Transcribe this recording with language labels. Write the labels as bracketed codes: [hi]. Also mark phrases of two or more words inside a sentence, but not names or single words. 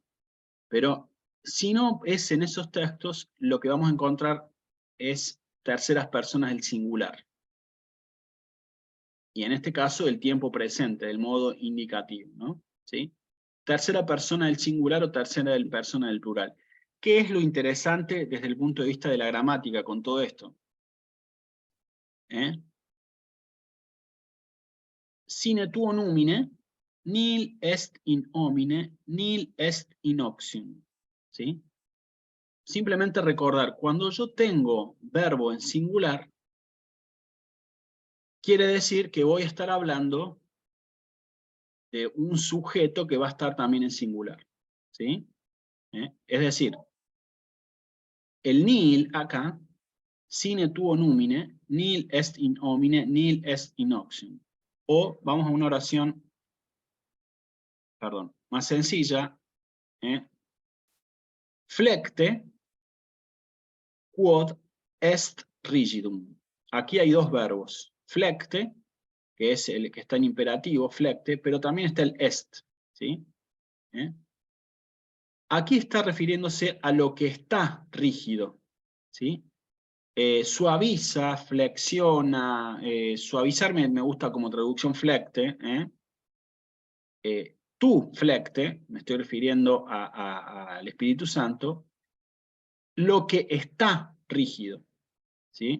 [es] Pero si no es en esos textos, lo que vamos a encontrar es terceras personas del singular. Y en este caso, el tiempo presente, del modo indicativo, ¿no? ¿Sí? Tercera persona del singular o tercera persona del plural. ¿Qué es lo interesante desde el punto de vista de la gramática con todo esto? [la] Sine tuo numine, nil est in homine, nil est in oxium. [es] ¿Sí? Simplemente recordar, cuando yo tengo verbo en singular, quiere decir que voy a estar hablando de un sujeto que va a estar también en singular. ¿Sí? Es decir, el nil acá, [la] sine tuo numine, nil est in homine, nil est in oxium. [es] O vamos a una oración, perdón, más sencilla, [la] flecte quod est rigidum. [es] Aquí hay dos verbos, flecte, que es el que está en imperativo, flecte, pero también está el est, ¿sí? Aquí está refiriéndose a lo que está rígido, ¿sí? suaviza, flexiona, suavizar me gusta como traducción flecte, tú flecte, me estoy refiriendo al Espíritu Santo, lo que está rígido, ¿sí?